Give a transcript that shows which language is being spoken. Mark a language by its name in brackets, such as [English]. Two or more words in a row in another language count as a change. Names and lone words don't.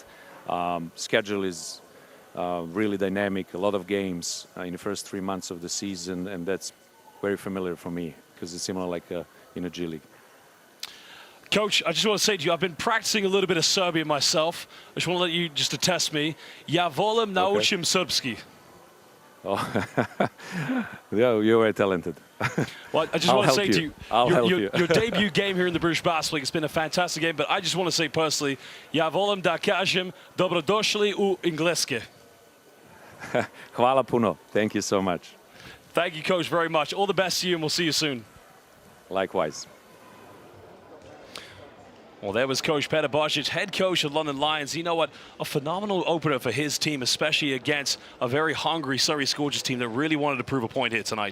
[English] Schedule is really dynamic, a lot of games in the first 3 months of the season, and that's very familiar for me because it's similar like in a G League. Coach, I just want to say to you, I've been practicing a little bit of Serbian myself. I just want to let you just attest me. [Serbian] Ja volim naučim srpski. [English] Oh, yeah, you were talented. Well, I just I'll want to help say to you. you, I'll help you. your debut game here in the British Basketball League has been a fantastic game, but I just want to say personally, [Serbian] ja volim da kažem dobrodošli u Engleske. Hvala puno. [English] Thank you so much. Thank you, Coach, very much. All the best to you, and we'll see you soon. Likewise. Well, there was Coach Petar Božić, head coach of London Lions. You know what? A phenomenal opener for his team, especially against a very hungry Surrey Scorchers team that really wanted to prove a point here tonight.